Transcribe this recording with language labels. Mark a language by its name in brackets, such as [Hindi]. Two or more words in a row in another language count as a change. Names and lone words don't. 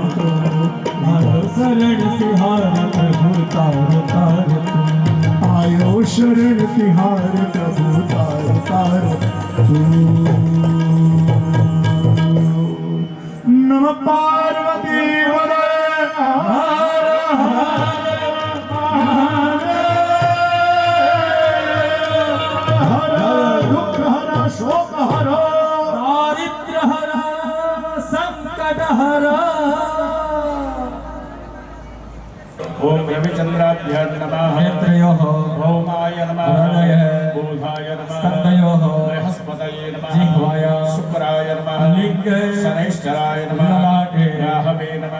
[Hindi] तो आयो शरण तिहार प्रभु तार तार तो आयो शरण तिहार प्रभु तार तार तो नमः पार्वती दुख हरा शोक हरा दारिद्र्य हरा संकट हरा [Sanskrit] ओम रविचंद्राभ्यां नमः नेत्रयोः भौमाय नमः हृदय बोधाय नमः स्कन्धयोः बृहस्पतये नमः जिह्वाय शुक्राय नमः लिङ्गे शनैश्चराय नमः ललाटे राहवे नमः